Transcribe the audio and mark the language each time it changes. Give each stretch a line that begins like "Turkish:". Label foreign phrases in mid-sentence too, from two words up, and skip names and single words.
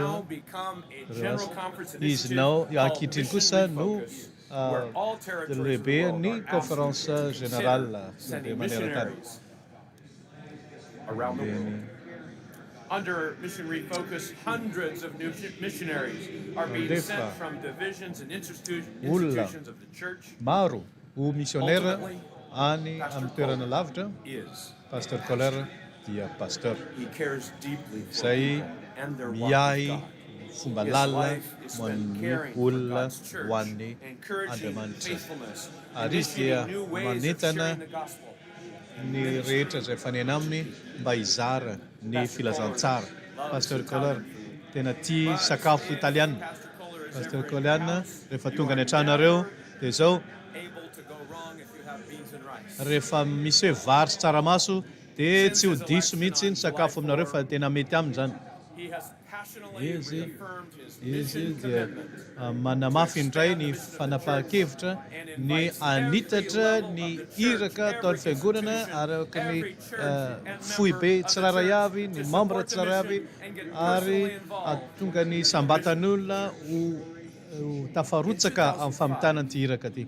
Malagasy: koa
English: become a
Malagasy: ireo
English: general
Malagasy: asa.
English: conference
Malagasy: Izy
English: initiative
Malagasy: nao
English: called
Malagasy: ankehitriny
English: Mission
Malagasy: kosa no
English: Refocus, where all territories of the
Malagasy: lehibe
English: world
Malagasy: ny
English: are asked
Malagasy: conférence
English: to consider
Malagasy: générale
English: sending
Malagasy: lehibe maneran-tany.
English: missionaries around the world. Under Mission Refocus, hundreds of new missionaries are being sent from divisions and institutions of the church.
Malagasy: Maro ho missionnaire
English: Ultimately,
Malagasy: any amin'ny toerana lavitra. Pasteur Colère dia pasteur.
English: He cares deeply for
Malagasy: Izay
English: people and their walk
Malagasy: miahy
English: with God.
Malagasy: fomba
English: His
Malagasy: lalina
English: life is
Malagasy: ho
English: spent
Malagasy: an'ny
English: caring for
Malagasy: olona
English: God's church,
Malagasy: ho an'ny
English: encouraging
Malagasy: Andriamanitra.
English: faithfulness,
Malagasy: Ary izy dia
English: initiating new ways of
Malagasy: manentana
English: sharing the gospel.
Malagasy: ny rehetra izay fanena aminy mba hizara ny filazantsara. Pasteur Colère tena tia sakafo italiana. Pasteur Colère rehefa tonga any an-tranareo dia izao rehefa misy hoe vary sy tsaramaso dia tsy ho diso mihitsy ny sakafo aminareo fa tena mety aminy zany.
English: He has passionately reaffirmed his
Malagasy: Izy
English: mission
Malagasy: dia
English: commitment.
Malagasy: manamafy indray ny fanapahan-kevitra ny anitatra ny iraka ataon'ny fiangonana araka ny foibe tsirairay avy ny membre tsirairay avy ary atonga ny sambatan'olona ho tafarotsaka amin'ny famitana an'ity iraka ty.